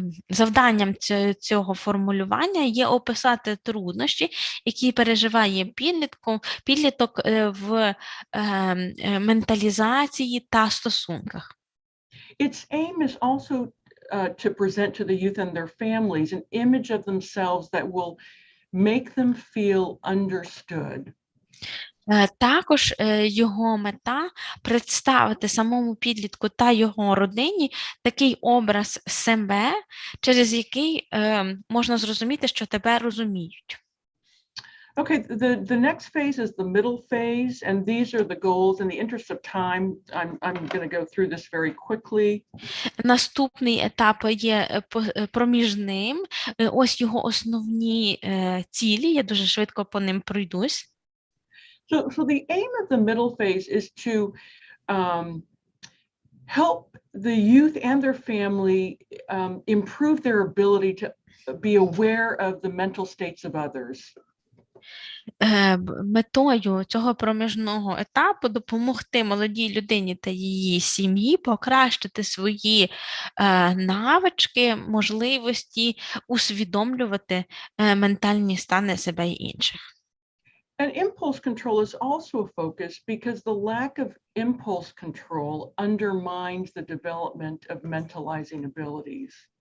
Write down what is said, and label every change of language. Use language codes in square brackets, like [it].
[uk] Завданням цього формулювання є описати труднощі, які переживає підліток в менталізації та стосунках. [en] Its aim is also to present to the youth and their families an image of themselves that will make them feel understood. [uk] Також його мета представити самому підлітку та його родині такий образ себе, через який можна зрозуміти, що тебе розуміють. [en] Okay, the next phase is the middle phase, and these are the goals. In the interest of time, I'm going to go through this very quickly. [uk] Наступний етап є проміжним. Ось його основні цілі, я дуже швидко по ним пройдусь. [en] So the aim of the middle phase is to help the youth and their family improve their ability to be aware of the mental states of others. [uk] Метою цього проміжного етапу допомогти молодій людині та її сім'ї покращити свої навички, можливості усвідомлювати ментальні стани себе і інших. [en] And impulse control is also a focus because the lack of impulse control undermines the development of mentalizing abilities.